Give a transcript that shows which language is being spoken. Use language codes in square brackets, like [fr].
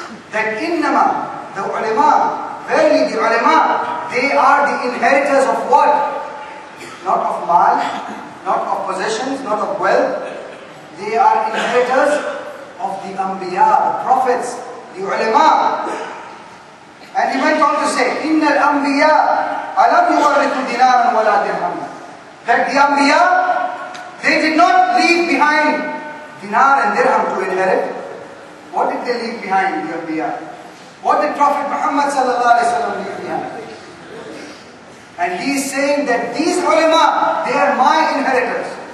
[en] That innama, the ulama, verily the ulama, they are the inheritors of what? Not of mal, not of possessions, not of wealth. They are inheritors of the anbiya, the prophets, the ulama. And he went on to say, [ar] إِنَّ الْأَنْبِيَا أَلَمْ يُوَرِّثُ دِينَارًا وَلَا دِرْهَمًا. [en] That the anbiya, they did not leave behind dinar and dirham to inherit. What did they leave behind, the anbiya? What did Prophet Muhammad sallallahu alaihi wasallam leave behind? And he is saying that these ulama, they are my inheritors.